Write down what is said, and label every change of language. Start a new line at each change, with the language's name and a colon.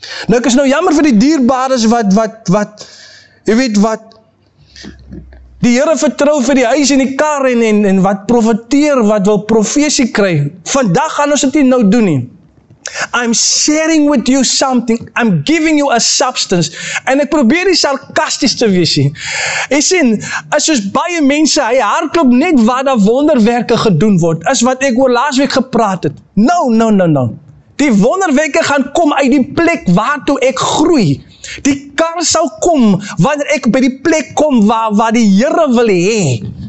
Afrikaans: Nou ek is nou jammer vir die dierbares wat, jy weet wat, die Here vertrou vir die huis en die kar en wat profeteer, wat wil profesie kry. Vandag gaan ons dit nie nou doen nie.
English: I'm sharing with you something. I'm giving you a substance.
Afrikaans: En ek probeer nie sarkasties te wees nie. Jy sien, as soos baie mense, hy hardloop net waar daar wonderwerke gedoen word, is wat ek oor laasweek gepraat het. No. Die wonderwerke gaan kom uit die plek waartoe ek groei. Die kar sal kom, wanneer ek by die plek kom waar die Here wil hê.